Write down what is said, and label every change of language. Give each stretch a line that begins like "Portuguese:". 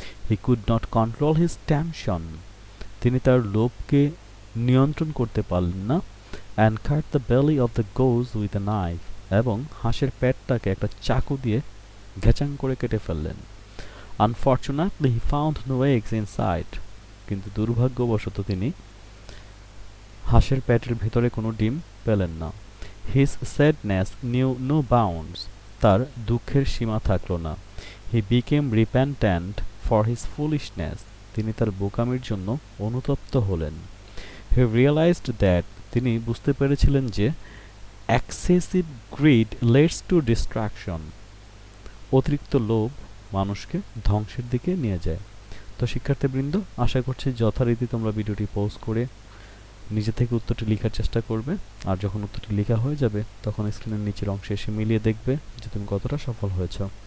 English: He could not control his tension.
Bangla: তিনি তার লোভকে নিয়ন্ত্রণ করতে পারলেন না।
English: And cut the belly of the goose with a knife.
Bangla: এবং হাঁসের পেটটাকে একটা চাকু দিয়ে ঘেচাং করে কেটে ফেললেন।
English: Unfortunately, he found no eggs inside.
Bangla: কিন্তু দুর্ভাগ্যবশত তিনি হাঁসের পেটের ভিতরে কোনো ডিম পেলেন না।
English: His sadness knew no bounds.
Bangla: তার দুঃখের সীমা থাকলো না।
English: He became repentant for his foolishness.
Bangla: তিনি তার বোকামির জন্য অনুতপ্ত হলেন।
English: He realized that.
Bangla: তিনি বুঝতে পেরেছিলেন যে
English: excessive greed leads to destruction.
Bangla: অতিরিক্ত লোভ মানুষকে ধ্বংসের দিকে নিয়ে যায়। তো শিক্ষার্থীবৃন্দ, আশা করছি যথারীতি তোমরা ভিডিওটি পজ করে নিজে থেকে উত্তরটি লেখার চেষ্টা করবে। আর যখন উত্তরটি লেখা হয়ে যাবে তখন স্ক্রিনের নিচের অংশে এসে মিলিয়ে দেখবে যে তুমি কতটা সফল হয়েছ।